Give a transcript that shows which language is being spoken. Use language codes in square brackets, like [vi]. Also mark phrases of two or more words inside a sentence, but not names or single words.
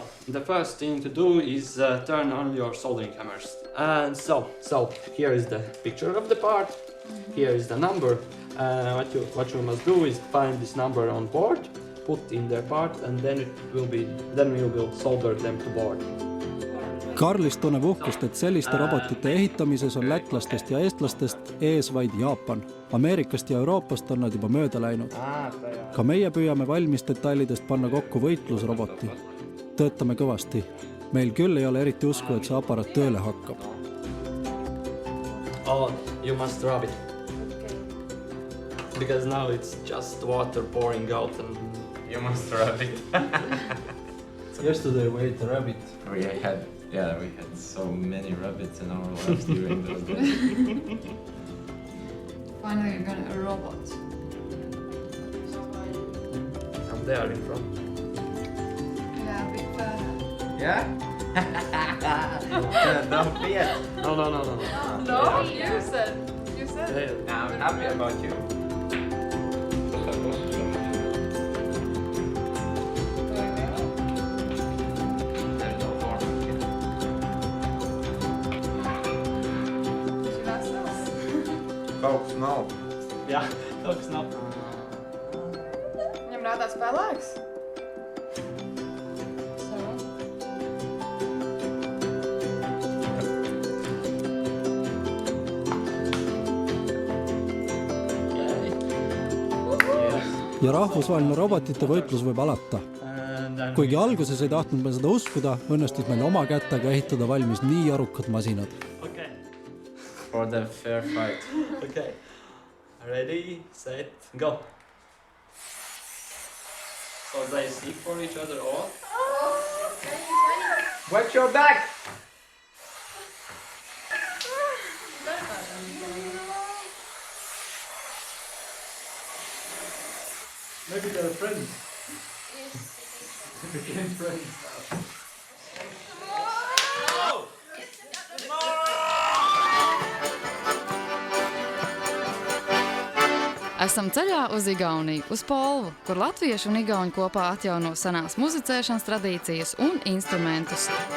[en] The first thing to do is turn on your soldering hammers. And so here is the picture of the part. Here is the number. What you must do is find this number on board, put in the part, and then you will solder them to board. [et] Karlis tunneb uhkust, et selliste robotite ehitamises on lätlastest ja eestlastest ees vaid Jaapan. Ameerikast ja Euroopast on nad juba mööda läinud. Ka meie püüame valmis detailidest panna kokku võitlusroboti. Töötame kõvasti. Meil küll ei ole eriti usku, et see aparaat tööle hakkab. [en] Oh, you must rub it. Because now it's just water pouring out and... You must rub it. Yesterday we ate a rabbit. We had so many rabbits in our lives during those days. Finally, you're gonna a robot. From there in front. Yeah, big fan. Yeah? Don't fear. No. No, you said. Yeah, I'm happy about you. [lv] Kaut kas nav. Jā, kaut kas nav. Viņam rādās pelēks. [et] Ja rahvusvaheline robotite võitlus võib alata. Kuigi alguses ei tahtnud me seda uskuda, õnnestus meil oma kätega ehitada valmis nii arukad masinad. [en] For the fair fight. Okay. Ready, set, go. So they seek for each other all. Watch your back! Maybe they're friends. They became friends. [lv] Esam ceļā uz Igauniju, uz Polvu, kur latvieši un igauņi kopā atjauno senās muzicēšanas tradīcijas un instrumentus.